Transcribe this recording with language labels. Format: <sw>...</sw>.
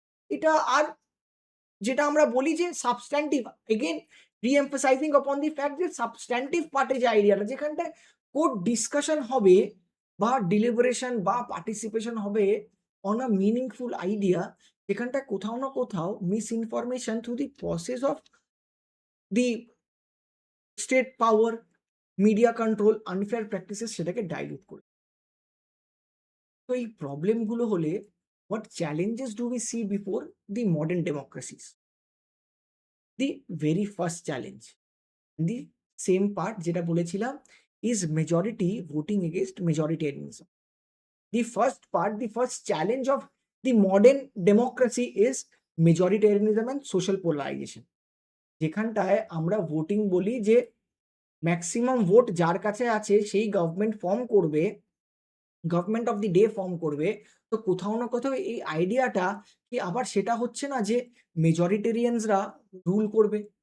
<bn>এটা আর যেটা আমরা বলি যে সাবস্ট্যান্টিভ, এগেন রিএমফাসাইজিং অপন দি ফ্যাক্ট যে সাবস্ট্যান্টিভ পার্টে যে আইডিয়াটা, যেখানটায় কোর্ট ডিসকাশন হবে বা ডিলিবারেশন বা পার্টিসিপেশন হবে অন আ মিনিংফুল আইডিয়া, যেখানটায় কোথাও না কোথাও miss information through the process of the state power, media control, unfair practices সেটাকে ডাইলিউট করে। তো এই প্রবলেমগুলো হলে</bn> <en>what challenges do we see before the modern democracies? The very first challenge, the same part</en> <bn>যেটা বলেছিলাম,</bn> <en>is majority voting against majoritarianism. The first part, the first challenge of the modern democracy is majoritarianism and social polarization.</en> <bn>যেখানটায় আমরা voting বলি যে maximum vote যার কাছে আছে সেই গভর্নমেন্ট ফর্ম করবে, government of the day form করবে। তো কোথাও না কোথাও এই আইডিয়াটা কি আবার সেটা হচ্ছে না যে মেজরিটেরিয়ানসরা রুল করবে।</bn>